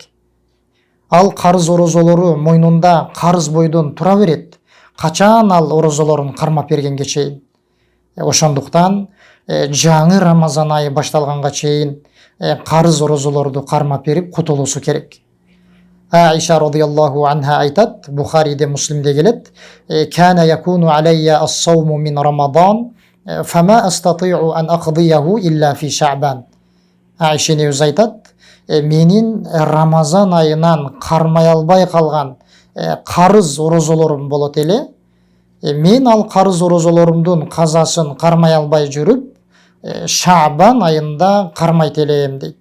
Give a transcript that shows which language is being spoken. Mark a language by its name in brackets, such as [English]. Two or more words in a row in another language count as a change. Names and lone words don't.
[Kyrgyz] Ал карыз орозолору мойнунда карыз бойдон тура берет, качан ал орозолорун кармап бергенге чейин. Ошондуктан жаңы Рамазан айы башталганга чейин карыз орозолорду кармап берип кутулуусу керек. Аиша [Arabic] رضي الله عنها [Kyrgyz] айтат, Бухариде, Муслимде келет: [Arabic] "كان يكون علي الصوم من رمضان، فما أستطيع أن أقضيه إلا في شعبان." [Kyrgyz] Аиша өзү айтат, менин Рамазан айынан кармай албай калган карыз орозолорум болот эле. Мен ал карыз орозолорумдун казасын кармай албай жүрүп, Шаъбан айында кармайт элем дейт.